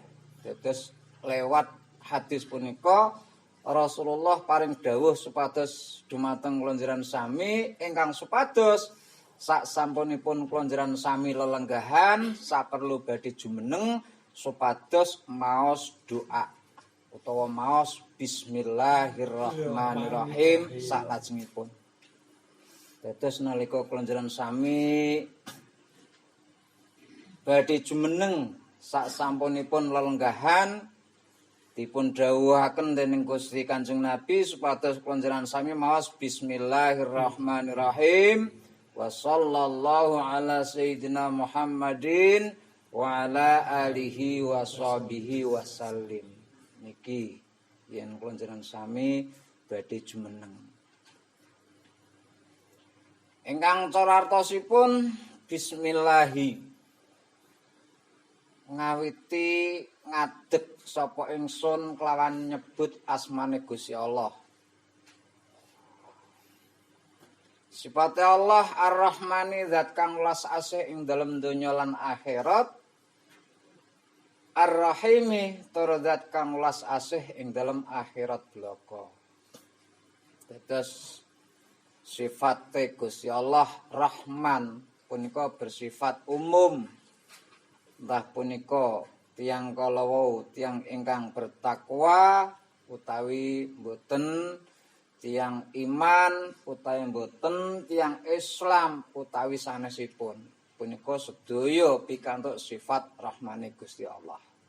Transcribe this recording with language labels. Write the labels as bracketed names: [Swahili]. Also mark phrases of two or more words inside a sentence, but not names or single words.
[Javanese] Dados lewat hadis punika Rasulullah paring dawuh supados dumateng kula njenengan sami ingkang supados sak sampunipun kula njenengan sami lelenggahan saperlu badhe jumeneng supados maos doa utawa maos bismillahirrahmanirrahim salajengipun. Dados nalika kula njenengan sami badhe jumeneng sak sampunipun lelenggahan dipun dawuhaken dening Gusti Kanjeng Nabi supados kula njenengan sami maos [Arabic] بسم الله الرحمن الرحيم وصلى الله على سيدنا محمد وعلى آله وصحبه وسلم. [Javanese] Niki yen kula njenengan sami badhe jumeneng. Ingkang cara artosipun bismillahi ngawiti ngadeg sapa ingsun kelawan nyebut asmane Gusti Allah. Sifate Allah Ar-Rahmani zat kang welas asih ing dalem donya lan akhirat. Ar-Rahimi tur zat kang welas asih ing dalem akhirat blaka. Dados sifate Gusti Allah Rahman punika [Indonesian] bersifat umum. [Javanese] Entah punika tiyang kala wau tiyang ingkang bertakwa utawi mboten, tiyang iman utawi mboten, tiyang Islam utawi sanesipun punika sedaya pikantuk sifat Rahmane Gusti Allah.